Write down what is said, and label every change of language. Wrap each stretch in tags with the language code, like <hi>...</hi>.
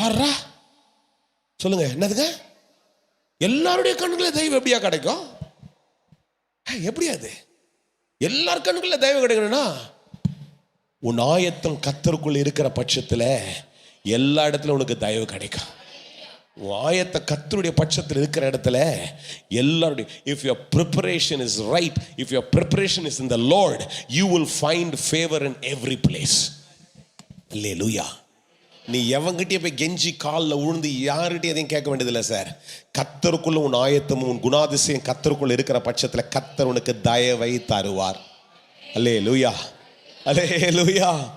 <ta>பாரா சொல்லுங்க என்னதுங்க? எல்லாருடைய கண்ணுல தயவு எப்படியா கிடைக்கும்? எப்படி அது எல்லார் கண்ணுல தயவு கிடைக்கணும்னா உன் ஆயத்தம் கர்த்தருக்குள் இருக்கிற பட்சத்துல எல்லா இடத்துல உனக்கு தயவு கிடைக்கும். உன் ஆயத்த கர்த்தருடைய பட்சத்தில் இருக்கிற இடத்துல எல்லாருடைய</ta> <en>if your preparation is right, if your preparation is in the Lord, you will find favor in every place. Hallelujah.</en> <ta>நீ எவங்கிட்டே போய் கெஞ்சி காலில் உழுந்து யார்கிட்டயும் எதையும் கேட்க வேண்டியதில்லை சார். கர்த்தருக்குள்ள உன் ஆயத்தமும் உன் குணாதிசயம் கர்த்தருக்குள்ள இருக்கிற பட்சத்தில் கர்த்தர் உனக்கு தயவை தருவார். அல்லேலூயா, அல்லேலூயா.</ta>